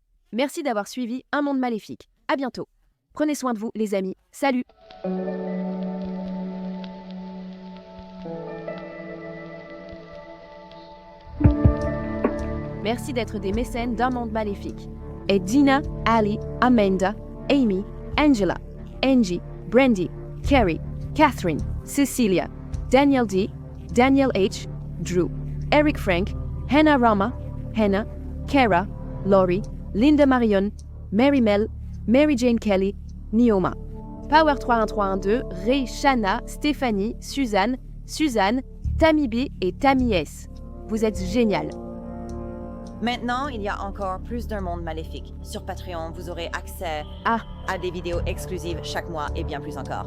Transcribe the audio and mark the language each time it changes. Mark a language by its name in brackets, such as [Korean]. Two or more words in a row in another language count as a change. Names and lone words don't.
[French] Merci d'avoir suivi Un Monde Maléfique. À bientôt. Prenez soin de vous, les amis. Salut! Merci d'être des mécènes d'Un Monde Maléfique. Et Dina, Ali, Amanda, Amy, Angela, Angie, Brandy, Carrie, Catherine, Cecilia, Daniel D, Daniel H, Drew, Eric Frank, Hannah Rama, Hannah, Kara, Laurie, Linda Marion, Mary Mel, Mary Jane Kelly, Nioma. Power 31312, Ray, Shanna, Stéphanie, Suzanne, Tammy B et Tammy S. Vous êtes génial. Maintenant, il y a encore plus d'un monde maléfique. Sur Patreon, vous aurez accès à des vidéos exclusives chaque mois et bien plus encore.